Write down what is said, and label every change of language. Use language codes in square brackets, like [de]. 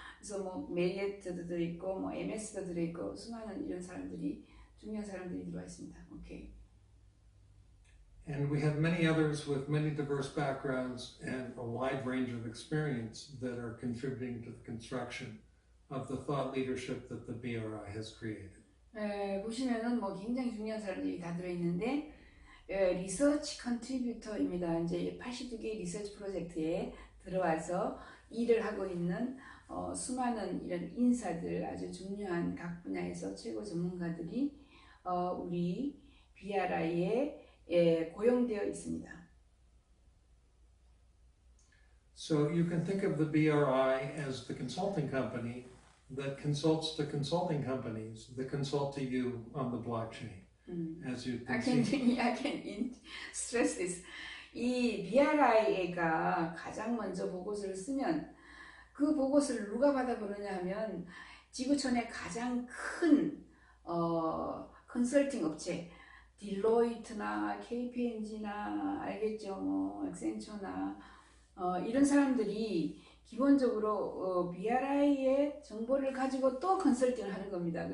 [ko] 그래서 메리어트도 들어있고 MS도 들어있고 수많은 이런 사람들이 중요한 사람들이 들어와 있습니다. [en] 오케이. And we have many others with many diverse backgrounds and a wide range of experience that are contributing to the construction of the thought leadership that the BRI has created. [ko] 보시면은 굉장히 중요한 사람들이 다 들어있는데 리서치 컨트리뷰터입니다. 이제 82개의 리서치 프로젝트에 들어와서 일을 하고 있는 수많은 이런 인사들, 아주 중요한 각 분야에서 최고 전문가들이 우리 BRI에 고용되어 있습니다. [en] So you can think of the BRI as the consulting company that consults to consulting companies that consult to you on the blockchain. As you can see. I can stress this. [ko] 이 BRI가 가장 먼저 보고서를 쓰면 그 보고서를 누가 받아보느냐 하면 지구촌의 가장 큰 컨설팅 업체 딜로이트나 KPMG나 알겠죠, 액센처나 이런 사람들이 기본적으로 BRI의 정보를 가지고 또 컨설팅을 하는 겁니다.